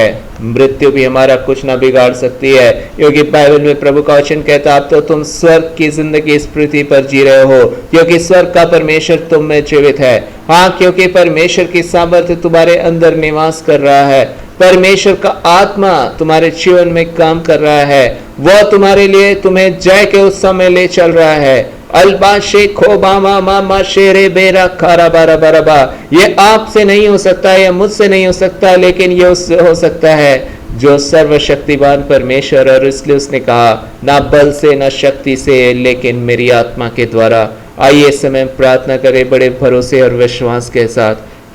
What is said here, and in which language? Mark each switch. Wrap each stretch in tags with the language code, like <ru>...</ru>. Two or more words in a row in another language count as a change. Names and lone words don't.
<hi>मृत्यु भी हमारा कुछ ना बिगाड़ सकती है, क्योंकि बाइबल में प्रभु का वचन कहता है अब तो तुम स्वर्ग की जिंदगी इस पृथ्वी पर जी रहे हो, क्योंकि स्वर्ग का परमेश्वर तुम में जीवित है। हाँ, क्योंकि परमेश्वर की सामर्थ्य तुम्हारे अंदर निवास कर रहा है। परमेश्वर का आत्मा तुम्हारे जीवन में काम कर रहा है, वह तुम्हारे लिए तुम्हें जय के उत्सव में ले चल रहा है। अल्बा शेखो बामा मामा शेरे बेरा खारा बारा बाराबा। ये आपसे नहीं हो सकता, ये मुझसे नहीं हो सकता, लेकिन ये उससे हो सकता है जो सर्वशक्तिमान परमेश्वर। और इसलिए उसने कहा, ना बल से ना शक्ति से, लेकिन मेरी आत्मा के द्वारा। आइए इस समय प्रार्थना करें बड़े भरोसे और विश्वास के साथ।</hi>